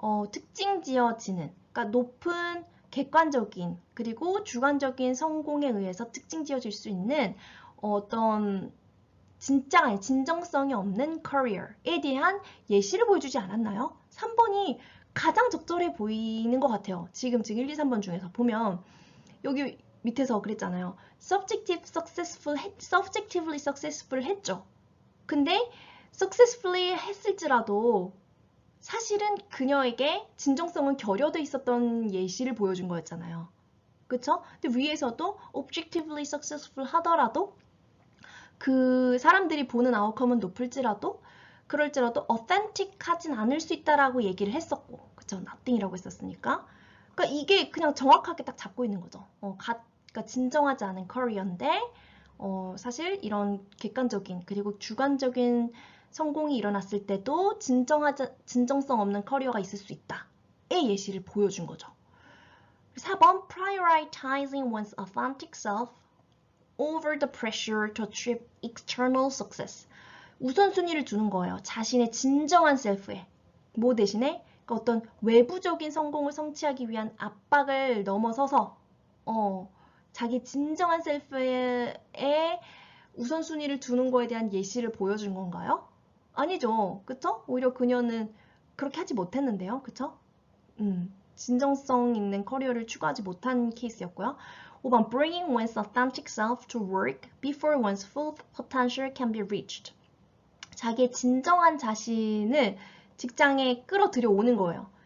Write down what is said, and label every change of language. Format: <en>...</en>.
<ko>특징 지어지는, 그러니까 높은 객관적인 그리고 주관적인 성공에 의해서 특징 지어질 수 있는 어떤 진정성이 없는 career에 대한 예시를 보여주지 않았나요? 3번이 가장 적절해 보이는 것 같아요. 지금 1, 2, 3번 중에서 보면 여기 밑에서 그랬잖아요.</ko> <en>subjectively successful</en> <ko>했죠. 근데 successfully 했을지라도 사실은 그녀에게 진정성은 결여돼 있었던 예시를 보여준 거였잖아요. 그쵸? 근데 위에서도 objectively successful 하더라도 그 사람들이 보는 아웃컴은 높을지라도 그럴지라도 authentic 하진 않을 수 있다라고 얘기를 했었고 그쵸? nothing이라고 했었으니까 그러니까 이게 그냥 정확하게 딱 잡고 있는 거죠. 그러니까 진정하지 않은 커리어인데 사실 이런 객관적인 그리고 주관적인 성공이 일어났을 때도 진정성 없는 커리어가 있을 수 있다의 예시를 보여준 거죠.</ko> <en>4번 prioritizing one's authentic self over the pressure to achieve external success.</en> <ko>우선순위를 두는 거예요. 자신의 진정한 셀프에. 뭐 대신에 그러니까 어떤 외부적인 성공을 성취하기 위한 압박을 넘어서서 자기 진정한 셀프에 우선순위를 두는 거에 대한 예시를 보여준 건가요? 아니죠. 그쵸? 오히려 그녀는 그렇게 하지 못했는데요. 그쵸? 진정성 있는 커리어를 추구하지 못한 케이스였고요.</ko> <en>5번 bringing one's authentic self to work before one's full potential can be reached.</en> <ko>자기의 진정한 자신을 직장에 끌어들여 오는 거예요.</ko>